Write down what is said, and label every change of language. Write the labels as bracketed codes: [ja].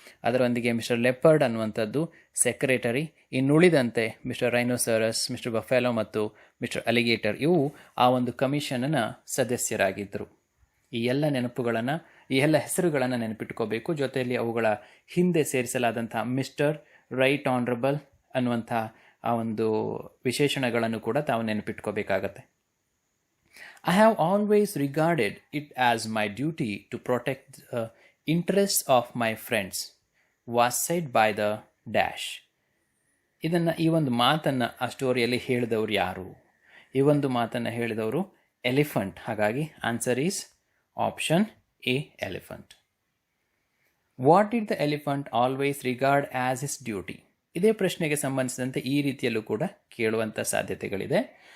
[kn] ಅದರೊಂದಿಗೆ mister leopard ಅನ್ನುವಂಥದ್ದು secretary. ಇನ್ನುಳಿದಂತೆ mister rhinoceros, mister buffalo ಮತ್ತು ಮಿಸ್ಟರ್ ಅಲಿಗೇಟರ್ ಇವು ಆ ಒಂದು ಕಮಿಷನ್ನ ಸದಸ್ಯರಾಗಿದ್ದರು. ಈ ಎಲ್ಲ ಹೆಸರುಗಳನ್ನು ನೆನಪಿಟ್ಕೋಬೇಕು. ಜೊತೆಯಲ್ಲಿ ಅವುಗಳ ಹಿಂದೆ ಸೇರಿಸಲಾದಂಥ ಮಿಸ್ಟರ್, ರೈಟ್ ಆನರಬಲ್ ಅನ್ನುವಂಥ ಆ ಒಂದು ವಿಶೇಷಣಗಳನ್ನು ಕೂಡ ತಾವು ನೆನಪಿಟ್ಕೋಬೇಕಾಗತ್ತೆ. [en] I have always regarded it as my duty to protect the interests of my friends was said by the dash. [kn] ಈ ಒಂದು ಮಾತನ್ನು ಆ ಸ್ಟೋರಿಯಲ್ಲಿ ಹೇಳಿದವರು ಯಾರು? ಈ ಒಂದು ಮಾತನ್ನು ಹೇಳಿದವರು ಎಲಿಫೆಂಟ್. ಹಾಗಾಗಿ [en] answer is option A, [kn] elephant. [en] What did the elephant always regard as his duty? [kn] ಇದೇ ಪ್ರಶ್ನೆಗೆ ಸಂಬಂಧಿಸಿದಂತೆ ಈ ರೀತಿಯಲ್ಲೂ ಕೂಡ ಕೇಳುವಂಥ ಸಾಧ್ಯತೆಗಳಿದೆ.